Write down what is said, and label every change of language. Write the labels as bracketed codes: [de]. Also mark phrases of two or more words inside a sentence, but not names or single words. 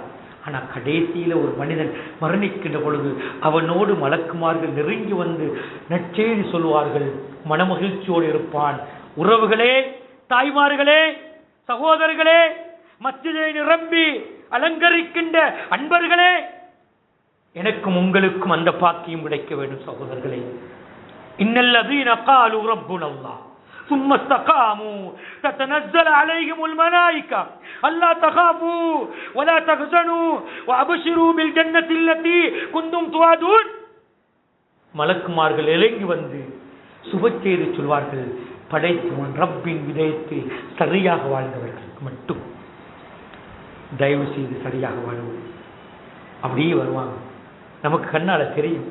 [ta] ஆனா கடைசியில ஒரு மனிதன் மரணிக்கின்ற பொழுது அவனோடு மலக்குமார்கள் நெருங்கி வந்து நற்செய்தி சொல்வார்கள், மனமகிழ்ச்சியோடு இருப்பான். உறவுகளே, தாய்மார்களே, சகோதரர்களே, மஸ்ஜிதை நிரம்பி அலங்கரிக்கின்ற அன்பர்களே, எனக்கும் உங்களுக்கும் அந்த பாக்கியம் கிடைக்க வேண்டும். [ar] சகோதரர்களே, إن الذين قالوا ربنا الله ثم استقاموا تتنزل عليهم الملائكة ألا تخافوا ولا تحزنوا وأبشروا بالجنة التي كنتم توعدون. [ta] மலக்குமார்கள் இறங்கி வந்து சுபச்செய்தி சொல்வார்கள், படைத்தவன் ரப்பின் விதயத்தை சரியாக வாழ்ந்தவர்களுக்கு மட்டும் தயவு செய்து சரியாக வாழ்வோம். அப்படியே வருவாங்க. நமக்கு கண்ணால தெரியும்.